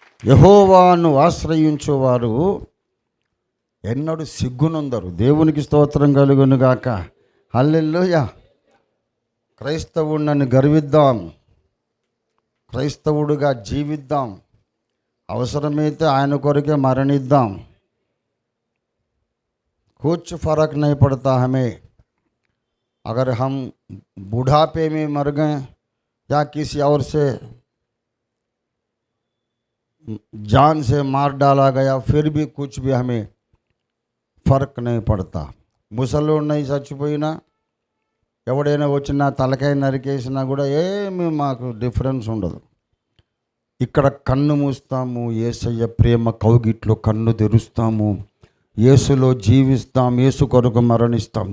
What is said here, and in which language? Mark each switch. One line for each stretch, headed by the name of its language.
Telugu: యెహోవాను ఆశ్రయించువారు ఎన్నడూ సిగ్గునందరు. దేవునికి స్తోత్రం కలుగును గాక. హల్లెలూయా. క్రైస్తవుడిని గర్విద్దాం, క్రైస్తవుడిగా జీవిద్దాం, అవసరమైతే ఆయన కొరకే మరణిద్దాం.
Hindi: कुछ फर्क नहीं पड़ता हमें अगर हम बुढ़ापे में मर गए या किसी और से जान से मार डाला गया, फिर भी कुछ भी हमें फ़र्क नहीं पड़ता.
Telugu: ముసలోడు
Hindi: नहीं
Telugu: చచ్చిపోయినా, ఎవడైనా వచ్చినా తలకాయ నరికేసినా కూడా ఏమీ మాకు డిఫరెన్స్ ఉండదు. ఇక్కడ కన్ను మూస్తాము, యేసయ్య ప్రేమ కౌగిట్లో కన్ను తెరుస్తాము, యేసులో జీవిస్తాం, యేసు కొరకు మరణిస్తాం.